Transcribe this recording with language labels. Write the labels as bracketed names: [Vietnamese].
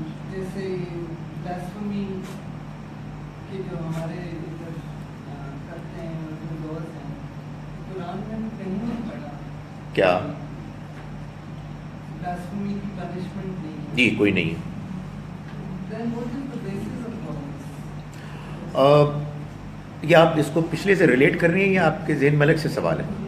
[Urdu] جیسے بلاسفمی کے جو ہمارے ادھر کرتے ہیں جو لوز ہیں، قرآن میں کہیں نہیں پڑھا کیا بلاسفمی کی پنشمنٹ نہیں ہے. جی کوئی نہیں ہے. [English] Then what is the basis of laws? [Urdu] یا آپ اس کو پچھلے سے ریلیٹ کر رہی ہیں یا آپ کے ذہن میں الگ سے سوال ہے؟